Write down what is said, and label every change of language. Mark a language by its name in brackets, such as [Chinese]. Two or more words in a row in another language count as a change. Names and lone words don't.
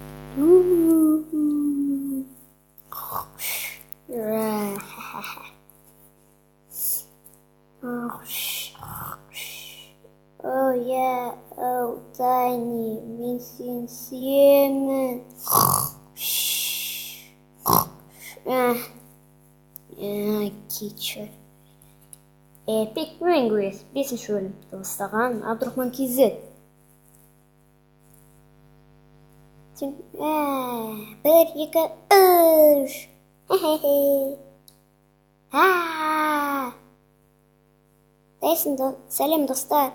[English] Oh yeah, oh Tiny, [Kazakh] мен сені сүйемін. [English] Teacher. [Kazakh] Epic Linguist 5-ші бөлім. Дыбыстаған Абдурахман Кизет. 1, 2, 3. Сәлем достар.